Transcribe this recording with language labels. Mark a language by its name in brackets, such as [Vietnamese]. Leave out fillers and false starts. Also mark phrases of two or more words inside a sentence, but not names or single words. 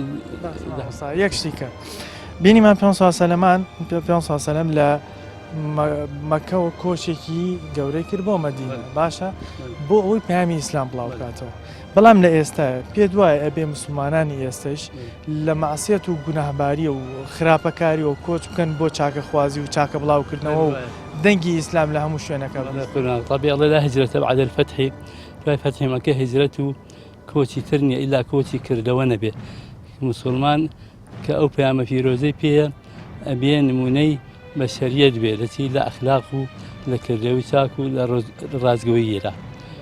[Central Kurdish] یەک شتیکە بینیمان پێ سەلەمان سەلەم لە مەکەوە کۆچێکی گەورەی کرد بۆ مەدینە، باشە بۆ ئەوەی پەیامی ئیسلام بڵاو بکاتەوە. بەڵام لە ئێستا پێ دوایە ئەبێ موسڵمانانی ئێستش لە مەعسیەت و گوناهباری و خراپەکاری و کۆچ بکەن بۆ چاکەخوازی و چاکە بڵاوکردنەوە و دەنگی ئیسلام لە هەموو شوێنەکە. [Arabic] طبيعي الله لا هجرة بعد الفتح، [Central Kurdish] دوای فتح مەکە هجرەت و کۆچی تر نییە ئیلا کۆچی کردەوە نەبێ. موسڵمان کە ئەو پەیامە پیرۆزەی پێیە ئەبێ نمونەی بەشەریەت بێ لە چی؟ لە ئەخلاق و لە کردەوەی چاک و لە ڕازگۆییەدا.